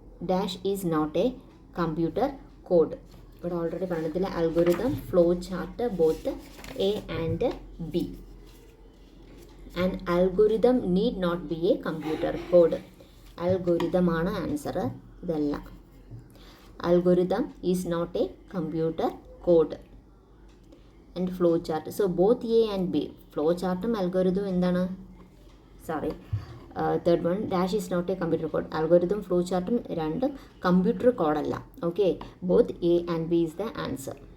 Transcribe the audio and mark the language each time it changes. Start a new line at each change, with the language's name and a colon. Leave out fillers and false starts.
English: Dash is not a computer code.
Malayalam: ഇവിടെ already പറഞ്ഞതിൽ
English: Algorithm, flow chart both A and B. And algorithm need not be a computer code.
Malayalam: അൽഗോരിതമാണ് answer, ഇതല്ല.
English: Algorithm is not a computer code. And flow chart. So both A and B, flow chart ഉം algorithm
Malayalam: എന്താണ്,
English: Sorry, third one dash is not a computer code.
Malayalam: Algorithm flow ചാർട്ടും രണ്ടും computer കോഡല്ല.
English: Okay, both A and B is the answer.